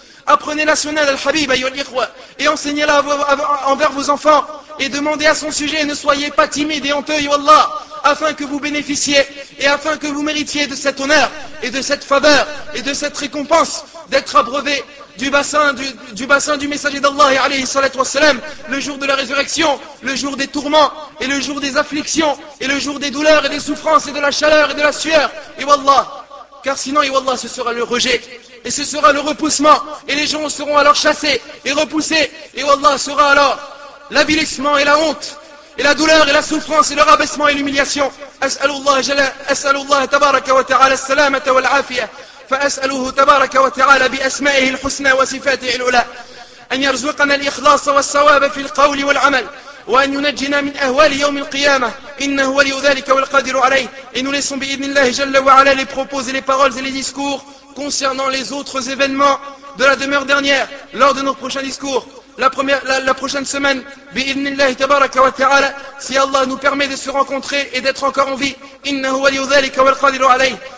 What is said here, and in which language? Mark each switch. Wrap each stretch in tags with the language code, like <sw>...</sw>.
<fr>Apprenez la sunna d'Al-Habib,</fr> <ar>ayyuhal ikhwa,</ar> <fr>et enseignez-la envers vos enfants, et demandez à son sujet, et ne soyez pas timide et honteux, wallah, afin que vous bénéficiez, et afin que vous méritiez de cet honneur, et de cette faveur, et de cette récompense, d'être abreuvé du bassin du messager d'Allah alayhi salatu wa salam, le jour de la résurrection, le jour des tourments et le jour des afflictions et le jour des douleurs et des souffrances et de la chaleur et de la sueur. Et wallah, car sinon, et wallah, ce sera le rejet et ce sera le repoussement et les gens seront alors chassés et repoussés. Et wallah sera alors l'avilissement et la honte et la douleur et la souffrance et le rabaissement et l'humiliation.</fr> <ar>As'alullah jala, as'alullah tabaraka wa ta'ala salamata wal afiyah. فأسأله تبارك وتعالى بأسمائه الحسنى وصفاته العلى أن يرزقنا الإخلاص والصواب في القول والعمل وأن ينجينا من أهوال يوم القيامة إنه ولي ذلك والقادر عليه.</ar> <fr>Et nous laissons</fr> <ar>بإذن الله جل وعلا</ar> <fr>les propos et les paroles et les discours concernant les autres événements de la demeure dernière lors de nos prochains discours. La prochaine semaine,</fr> <ar>بإذن الله تبارك وتعالى,</ar> <fr>si Allah nous permet de se rencontrer et d'être encore en vie,</fr> <ar>إنه ولي ذلك والقادر عليه.</ar>